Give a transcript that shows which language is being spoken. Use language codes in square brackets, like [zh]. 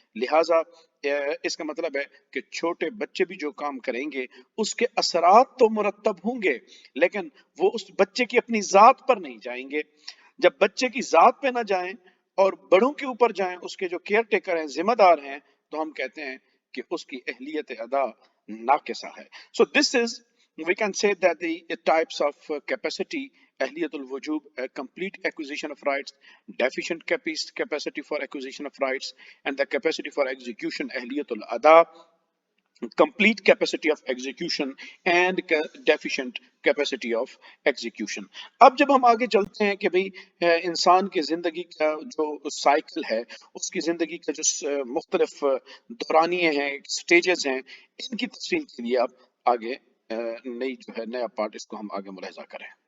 [hi] लिहाजा इसका मतलब है कि छोटे बच्चे भी जो काम करेंगे उसके असरात तो मुरतब होंगे, लेकिन वो उस बच्चे की अपनी जात पर नहीं जाएंगे। जब बच्चे की जात पे ना जाएं और बड़ों के ऊपर जाएं, उसके जो केयर टेकर हैं, जिम्मेदार हैं, तो हम कहते हैं कि उसकी अहलियत अदा नाकिसा है। [en] So this is, we can say that the types of capacity: ahliyatul wujub, a complete acquisition of rights; deficient capacity for acquisition of rights; and the capacity for execution, ahliyatul ada, complete capacity of execution and deficient capacity of execution. [hi] अब जब हम आगे चलते हैं कि भाई इंसान की जिंदगी का जो साइकिल है, उसकी जिंदगी का जो मुख्तलिफ दौरानिये हैं, स्टेजेस हैं, इनकी तफसील के लिए अब आगे नई जो है नया पार्ट इसको हम आगे मुलाहिजा करें।